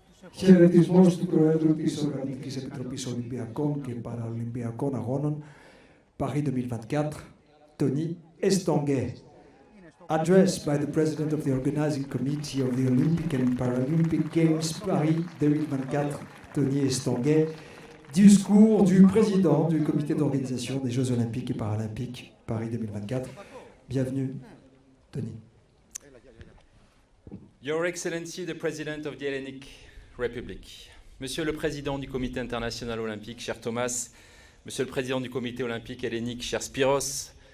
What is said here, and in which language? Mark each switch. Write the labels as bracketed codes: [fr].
[el] Χαιρετισμός του Προέδρου της Οργανωτικής Επιτροπής Ολυμπιακών και Παραολυμπιακών Αγώνων Paris 2024, Tony Estanguet. [en] Address by the President of the Organizing Committee of the Olympic and Paralympic Games Paris 2024, Tony Estanguet. [fr] Discours du Président du Comité d'organisation des Jeux Olympiques et Paralympiques Paris 2024. Bienvenue, Tony. [en] Your Excellency, the President of the Hellenic Republic, [fr] Monsieur le Président du Comité international olympique, cher Thomas, Monsieur le Président du Comité olympique hellénique, cher Spiros,